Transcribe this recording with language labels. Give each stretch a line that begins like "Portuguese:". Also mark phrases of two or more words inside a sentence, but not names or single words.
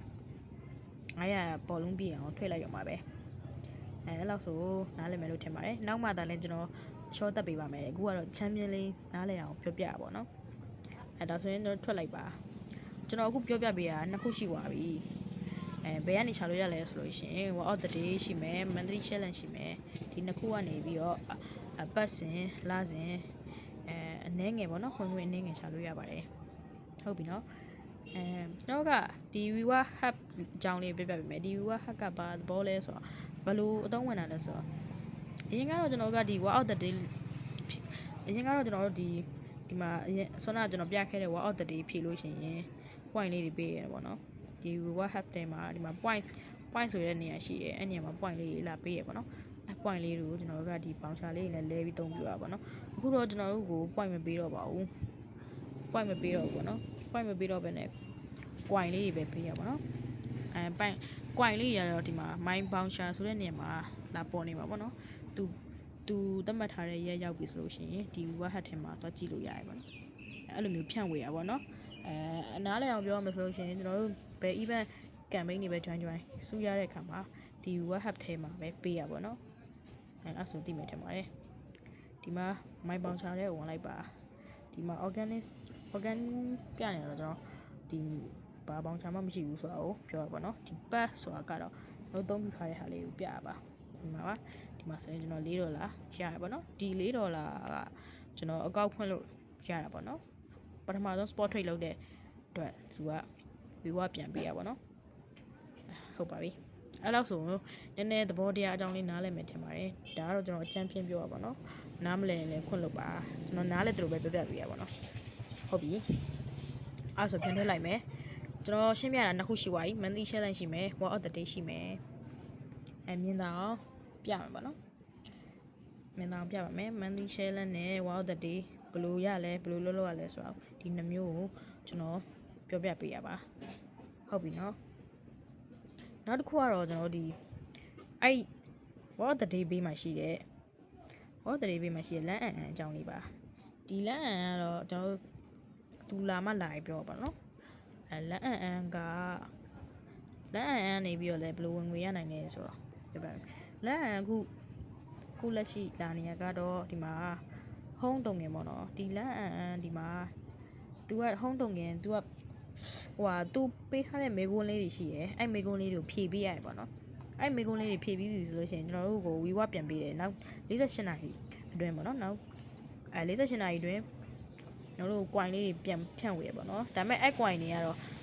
Burmese: 900 ပေါ်လုံးပြည့်အောင် trade လိုက်ရုံပါပဲအဲ့လောက်ဆိုနားလည်မယ်လို့ထင်ပါတယ်နောက်မှသာလဲကျွန်တော် short တက်ပေးပါမယ်အခုကတော့ champion လေးနားလည်အောင်ပြောပြရပါတော့ဒါဆိုရင်ကျွန်တော်ထွက်လိုက်ပါကျွန်တော်အခုပြောပြပေးတာ2 ခုရှိသွားပြီဘ ယ်ကနေချလို့ရလဲဆိုလို့ရှိရင်
English: word of the day
Burmese: ရှိမယ်
English: monthly challenge
Burmese: ရှိမယ်ဒီ2ခုကနေပြီးတော့ပတ်စဉ်လစဉ်အနည်းငယ်ပေါ့နော်ဝင်ငွေအနည်းငယ်ချလို့ရပါတယ်ဟုတ်ပြီ နော်တော့ကဒီ
English: viewer hub
Burmese: အကြောင်းလေးပြပြပေးမယ်ဒီ
English: viewer hub
Burmese: ကဘာသဘောလဲဆိုတော့ဘယ်လိုအသုံးဝင်တာလဲဆိုတော့အရင်ကတော့ ကျွန်တော်ကဒီ
English: word of the day
Burmese: အရင်ကတော့ကျွန်တော်တို့ဒီမှာဆွမ်းနာကျွန်တော်ပြခဲ့တဲ့
English: word of the day
Burmese: ဖြည့်လို့ရှိရင် point လေးတွေပေးရတယ်ပေါ့နော်ဒီ
English: reward hub
Burmese: ထဲမှာဒီမှာ point ဆိုတဲ့နေရာရှိတယ်အဲ့နေရာမှာ point လေးလာပေးရပေါ့နော်အဲ့ point လေးတွေကိုကျွန်တော်တို့ကဒီ bouncer လေးနဲ့လဲပြီးသုံးပြရပါပေါ့နော်အခုတော့ကျွန်တော်တို့ကို point မပေးတော့ပါဘူး point မပေးတော့ဘူးပေါ့နော် point မပေးတော့ဘဲနဲ့ coin လေးတွေပဲပေးရပါတော့ coin လေးရတော့ဒီမှာ
English: my bouncer
Burmese: ဆိုတဲ့နေရာမှာလာပေါ်နေမှာပေါ့နော်သူသတ်မှတ်ထားတဲ့ရက်ရောက်ပြီဆိုလို့ရှိရင်ဒီ
English: reward hub
Burmese: ထဲမှာသွားကြည့် လို့ရတယ်ပေါ့နော်အဲ့လိုမျိုးဖြန့်ဝေရပါပေါ့နော်အနားလည်အောင်ပြောရမယ်ဆိုလို့ရှိရင်ကျွန်တော်တို့ဘယ်
English: event campaign
Burmese: တွေပဲ join စုရတဲ့အခါမှာဒီ
English: reward hub
Burmese: ထဲမှာပဲပေးရပါတော့အဲ့ဆိုသိမယ်ထင်ပါတယ်ဒီမှာ
English: my bouncer
Burmese: လေးကိုဝင်လိုက်ပါဒီမှာ organic ပြနေတော့ကျွန်တော်ဒီဘာ bouncer မှမရှိဘူးဆိုတာကိုပြောရပါတော့ဒီ pass ဆိုတာကတော့တို့သုံးပြထားတဲ့ဟာလေးကိုပြရပါဒီမှာပါဒီမှာဆိုရင်ကျွန်တော်$4ရရပါတော့ဒီ$4ကကျွန်တော်အကောက်ဖွင့် လို့ရတာပေါ့နော်ပထမဆုံး
English: spot trade
Burmese: လုပ်တဲ့အတွက်သူက reward ပြန်ပေးရပါတော့ဟုတ်ပါပြီအဲ့လောက်ဆိုနည်းနည်းသဘောတရားအကြောင်းလေးနားလည်မယ်ထင်ပါတယ်ဒါကတော့ကျွန်တော်အချမ်းပြင်းပြောရပါတော့နားမလည်ရင်လည်းခွင့်လုပ်ပါကျွန်တော်နားလည်သလိုပဲပြောပြပေးရပါတော့ဟုတ်ပြီအဲ့ဆိုပြန်ထည့်လိုက်မယ်ကျွန်တော် ရှင်းပြတာ2 ခုရှိသွားပြီ
English: monthly challenge
Burmese: ရှိမယ်
English: word of the day
Burmese: ရှိမယ်မြင်တာအောင်ပြမယ်ပေါ့နော်မြင်တာအောင်ပြပါမယ်
English: monthly challenge
Burmese: နဲ့
English: word of the day
Burmese: ဘယ်လိုရလဲဘယ်လိုလုပ်ရလဲဆိုတော့ဒီ2မျိုးကိုကျွန် တော်ပြောပြပေးရပါဟုတ်ပြီနော်နောက်တစ်ခုကတော့ကျွန်တော်ဒီအဲ့
English: word of the day
Burmese: ဘေးမှာရှိတဲ့
English: word of the day
Burmese: ဘေးမှာရှိတဲ့လမ်းအကြောင်းလေးပါဒီလမ်းကတော့ ကျွန်တော်သူလာမှလာပြောပါနော်လမ်းကလမ်းနေပြီးတော့လဲဘယ်လိုဝင်ငွေရနိုင်လဲဆိုတော့ပြပါမယ် လမ်းခုလက်ရှိလာနေရကတော့ဒီမှာဟုံးတုံငင်ပေါ့နော်ဒီလမ်းဒီမှာသူကဟုံးတုံငင်သူကသူပေးထားတဲ့မေကွန်းလေးတွေရှိရယ်အဲ့မေကွန်းလေးတွေကိုဖြည့်ပေးရတယ်ပေါ့နော်အဲ့မေကွန်းလေးတွေဖြည့်ပြီးပြီဆိုလို့ရှိရင်ကျွန်တော်တို့ကို reward ပြန်ပေးတယ်နောက်48နာရီအတွင်းပေါ့နော်နောက်48နာရီအတွင်းကျွန်တော်တို့ coin လေးတွေပြန်ဖြန့်ဝေရပေါ့နော်ဒါပေမဲ့အဲ့ coin တွေကတော့